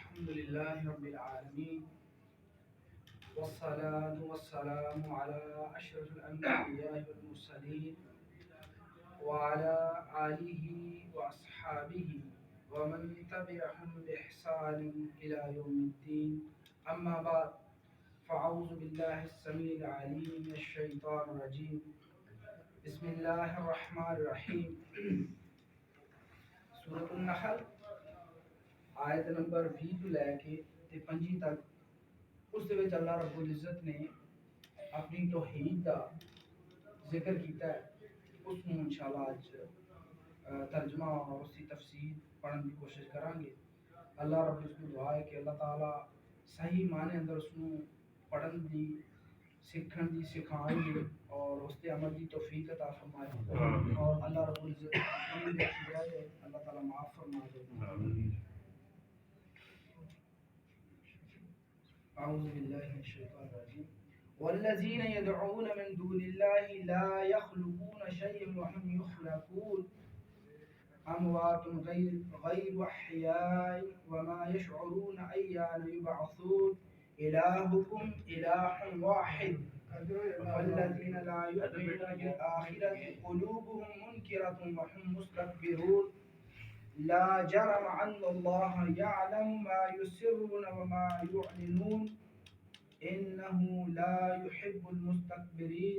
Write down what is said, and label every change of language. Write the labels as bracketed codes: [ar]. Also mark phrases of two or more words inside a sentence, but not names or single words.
[ar] لله رب العالمين والصلاة والسلام على أشرف الأنبياء والمرسلين وعلى آله وأصحابه ومن تبعهم بإحسان إلى يوم الدين. أما بعد، فأعوذ بالله السميع العليم من الشيطان الرجيم. بسم الله الرحمن الرحيم. [ur] سورة النحل آیت نمبر 20 [pa] ਤੋਂ ਲੈ ਕੇ 25 ਤੱਕ [ur] اس [pa] ਦੇ ਵਿੱਚ [ur] اللہ رب العزت نے اپنی توحید کا ذکر کیتا ہے. اس ਨੂੰ انشاءاللہ آج ترجمہ اور اس کی تفسیر پڑھنے کی کوشش کریں گے. اللہ رب العزت کو دعا ہے کہ اللہ تعالیٰ صحیح معنی اندر اس ਨੂੰ [pa] پڑھن دی سیکھن دی [ur] سکھائیں گے اور اس کے عمل کی توفیق عطا فرمائے اور اللہ رب العزت اللہ تعالیٰ معاف فرما دے. [ar] أعوذ بالله من الشيطان الرجيم. والذين يدعون من دون الله لا يخلقون شيئا وهم يخلقون أموات غير أحياء وما يشعرون أيان يبعثون إلهكم إله واحد والذين لا يؤمنون بالآخرة قلوبهم منكرة وهم مستكبرون لا جرم أن الله يعلم ما يسرون وما يعلنون إنه لا يحب المستكبرين.